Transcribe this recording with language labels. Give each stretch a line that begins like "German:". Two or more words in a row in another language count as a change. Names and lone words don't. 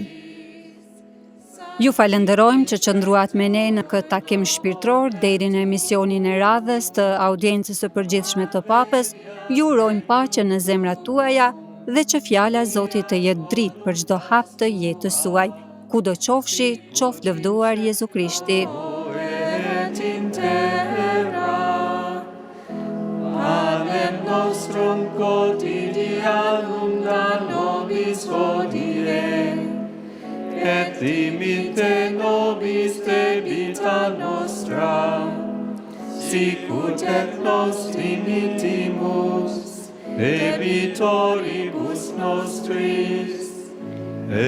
Albanian: Ju falenderojmë që qëndruat me ne në këtë takim shpirtëror deri në emisionin e radhës të audiencës së përgjithshme të Papës. Ju urojmë paqe në zemrat tuaja dhe që fjala e Zotit të jetë dritë për çdo hap të jetës suaj. Kudo qofshi, qoftë lëvduar Jezu Krishti.
Latin: Panem nostrum quotidianum da nobis hodie, et dimite nobis debita nostra, sicut et nos dimitimus debitoribus nostris,